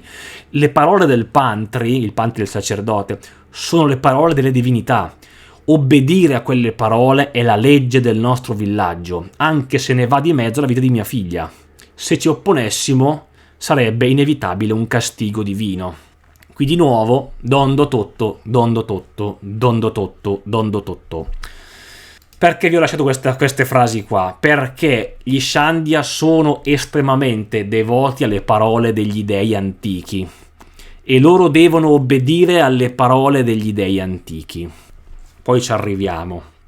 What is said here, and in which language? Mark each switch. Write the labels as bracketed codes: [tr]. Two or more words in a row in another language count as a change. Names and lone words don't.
[it] Le parole del pantry, il pantry del sacerdote, sono le parole delle divinità. Obbedire a quelle parole è la legge del nostro villaggio, anche se ne va di mezzo la vita di mia figlia. Se ci opponessimo, sarebbe inevitabile un castigo divino. Qui di nuovo, dondo totto, dondo totto, dondo totto, dondo totto. Perché vi ho lasciato queste frasi qua? Perché gli Shandia sono estremamente devoti alle parole degli dei antichi e loro devono obbedire alle parole degli dei antichi. Poi ci arriviamo.